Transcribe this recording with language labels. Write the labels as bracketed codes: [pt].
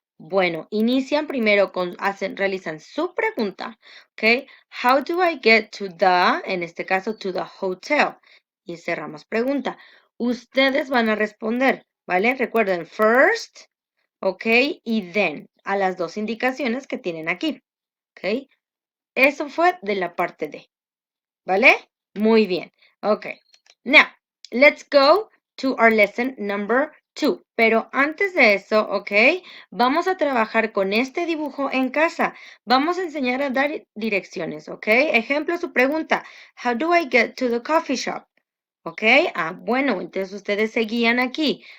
[es] Bueno, inician primero con, realizan su pregunta, okay, [en] how do I get to the, [es] en este caso, [en] to the hotel? [es] Y cerramos pregunta. Ustedes van a responder, ¿vale? Recuerden, first, okay, y then, a las dos indicaciones que tienen aquí, okay. Eso fue de la parte D. ¿Vale? Muy bien. Ok. [en] Now, let's go to our lesson number 2. [es] Pero antes de eso, ok, vamos a trabajar con este dibujo en casa. Vamos a enseñar a dar direcciones, ok. Ejemplo, su pregunta. [en] How do I get to the coffee shop? Ok. [es] Bueno, entonces ustedes se guían aquí.